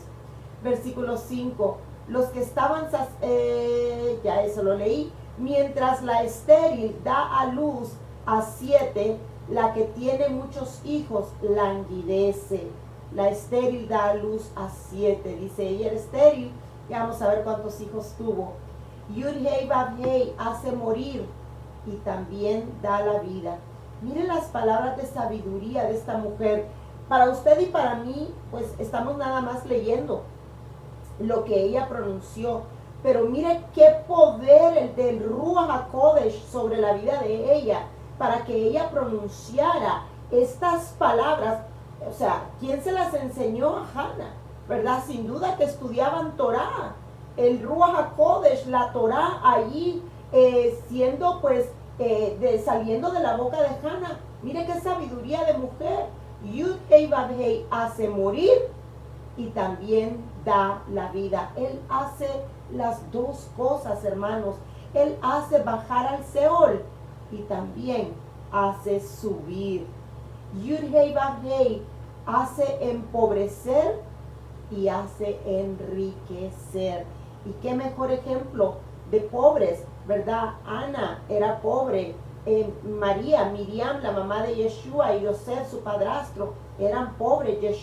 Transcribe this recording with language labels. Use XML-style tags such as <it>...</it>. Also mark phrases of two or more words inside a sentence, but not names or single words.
<es>Versículo 5, los que estaban, ya eso lo leí, mientras la estéril da a luz a 7, la que tiene muchos hijos languidece. La estéril da a luz a 7, dice ella era estéril, y vamos a ver cuántos hijos tuvo. Yud-Hei Vav-Hei hace morir y también da la vida. Miren las palabras de sabiduría de esta mujer. Para usted y para mí, pues estamos nada más leyendo lo que ella pronunció. Pero mire qué poder el del</es> <he>רוח הקודש</he> <es>sobre la vida de ella, para que ella pronunciara estas palabras. O sea, ¿quién se las enseñó a Hannah? ¿Verdad? Sin duda que estudiaban Torah. El</es> <he>רוח הקודש,</he> <es>la Torah allí siendo pues saliendo de la boca de Hannah. Mire qué sabiduría de mujer. Yud-Hei Vav-Hei hace morir y también da la vida. Él hace las dos cosas, hermanos. Él hace bajar al Seol y también hace subir. Yud-Hei Vav-Hei hace empobrecer y hace enriquecer. Y qué mejor ejemplo de pobres, ¿verdad? Ana era pobre. María, Miriam, la mamá de Yeshua, y Yosef, su padrastro, eran pobres.</es>